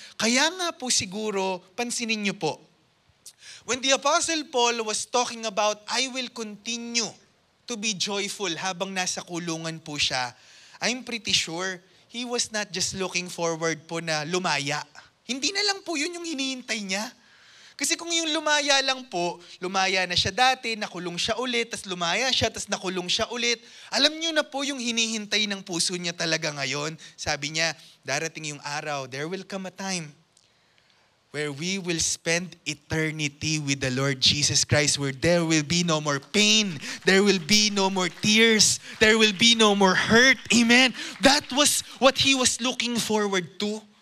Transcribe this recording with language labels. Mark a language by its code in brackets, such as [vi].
[tl] Kaya nga po siguro, pansinin niyo po, [en] when the Apostle Paul was talking about, I will continue to be joyful [tl] habang nasa kulungan po siya, [en] I'm pretty sure he was not just looking forward [tl] po na lumaya. Hindi na lang po yun yung hinihintay niya. Kasi kung yung lumaya lang po, lumaya na siya dati, nakulong siya ulit, tas lumaya siya, tas nakulong siya ulit. Alam niyo na po yung hinihintay ng puso niya talaga ngayon. Sabi niya, darating yung araw, [en] there will come a time where we will spend eternity with the Lord Jesus Christ, where there will be no more pain, there will be no more tears, there will be no more hurt. Amen? That was what he was looking forward to.